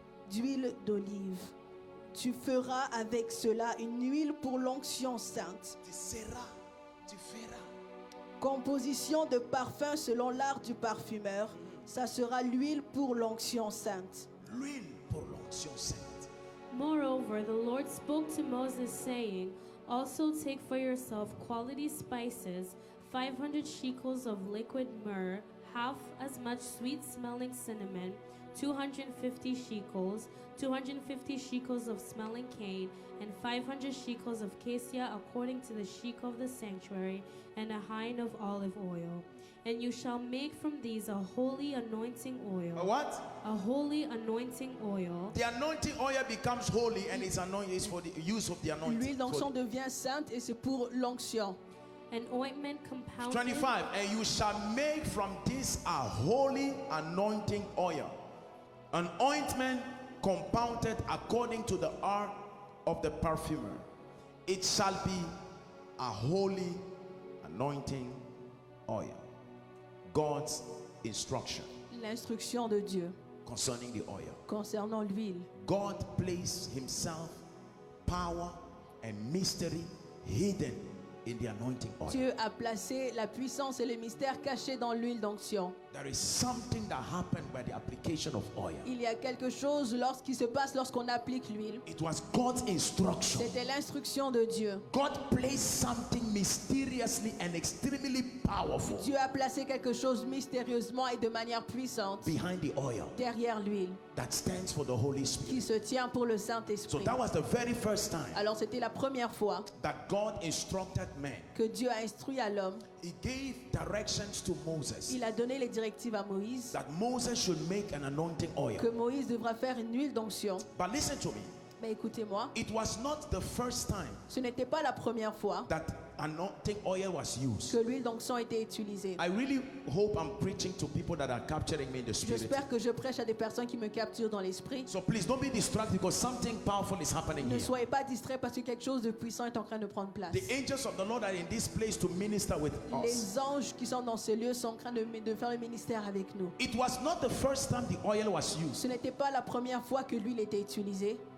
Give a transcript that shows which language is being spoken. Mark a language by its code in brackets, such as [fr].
[fr] d'huile d'olive. Tu feras avec cela une huile pour l'onction sainte. Tu seras, tu feras. Composition de parfum selon l'art du parfumeur. Ça sera l'huile pour l'onction sainte. L'huile pour l'onction sainte. [en] Moreover, the Lord spoke to Moses, saying, Also take for yourself quality spices, 500 shekels of liquid myrrh, half as much sweet-smelling cinnamon, 250 shekels, 250 shekels of smelling cane, and 500 shekels of cassia according to the shekel of the sanctuary, and a hin of olive oil. And you shall make from these a holy anointing oil. A what? A holy anointing oil. The anointing oil becomes holy and is anointed is for the use of the anointing. [fr] L'huile d'onction devient sainte et c'est pour l'onction. [en] An ointment compounded. 25. And you shall make from this a holy anointing oil, an ointment compounded according to the art of the perfumer. It shall be a holy anointing oil. God's instruction [fr] L'instruction de Dieu [en] concerning the oil. [fr] concernant l'huile. [en] God placed himself, power and mystery hidden in the anointing oil. [fr] Dieu a placé la puissance et le mystère cachés dans l'huile d'onction. [en] There is something that happened by the application of oil. [fr] Il y a quelque chose qui se passe lorsqu'on applique l'huile. [en] It was God's instruction. [fr] C'était l'instruction de Dieu. [en] God placed something mysteriously and extremely powerful [fr] Dieu a placé quelque chose mystérieusement et de manière puissante [en] behind the oil [fr] derrière l'huile [en] that stands for the Holy [fr] qui [en] Spirit. [fr] se tient pour le [en] So [fr] Saint-Esprit. [en] that was the very first time [fr] Alors c'était la première fois [en] that God instructed men. [fr] que Dieu a instruit à l'homme. [en] He gave directions to Moses [fr] Il a donné les directives à Moïse [en] that Moses should make an anointing oil. [fr] que Moïse devra faire une huile d'onction. [en] But listen to me. [fr] Mais écoutez-moi, [en] It was not the first time [fr] ce n'était pas la première fois [en] that anointing oil was used. [fr] que l'huile d'onction était utilisée. [en] I really hope I'm preaching to people that are capturing me in the spirit. [fr] J'espère que je prêche à des personnes qui me capturent dans l'esprit. [en] So please don't be distracted because something powerful is happening [fr] Ne [en] here. [fr] soyez pas distraits parce que quelque chose de puissant est en train de prendre place. [en] The angels of the Lord are in this place to minister with us. [fr] Les anges qui sont dans ce lieu sont en train de faire le ministère avec nous. [en] It was not the first time the oil was used. [fr] Ce n'était pas la première fois que l'huile était utilisée.